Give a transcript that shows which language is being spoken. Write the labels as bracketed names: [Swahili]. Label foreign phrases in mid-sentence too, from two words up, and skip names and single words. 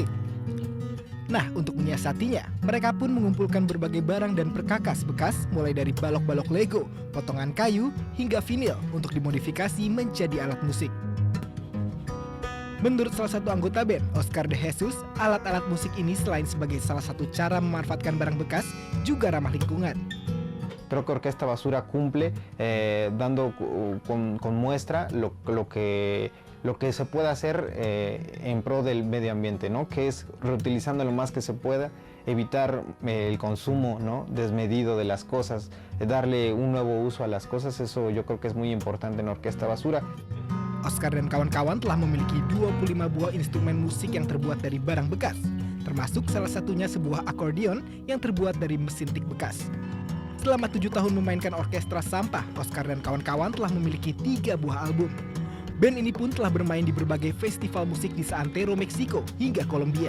[Indonesian] Nah, untuk menyiasatinya, mereka pun mengumpulkan berbagai barang dan perkakas bekas mulai dari balok-balok Lego, potongan kayu, hingga vinil untuk dimodifikasi menjadi alat musik. Menurut salah satu anggota band, Oscar de Jesus, alat-alat musik ini selain sebagai salah satu cara memanfaatkan barang bekas, juga ramah lingkungan. [Spanish] Creo que Orquesta Basura cumple dando con muestra lo que se puede hacer en pro del medio ambiente, ¿no? Que es reutilizando lo más que se pueda, evitar el consumo, ¿no? Desmedido de las cosas, darle un nuevo uso a las cosas. Eso yo creo que es muy importante en Orquesta Basura. [Indonesian] Oscar dan kawan-kawan telah memiliki 25 buah instrumen musik yang terbuat dari barang bekas, termasuk salah satunya sebuah akordeon yang terbuat dari mesin tik bekas. Selama 7 tahun memainkan orkestra sampah, Oscar dan kawan-kawan telah memiliki 3 buah album. Band ini pun telah bermain di berbagai festival musik di seantero Meksiko hingga Kolombia.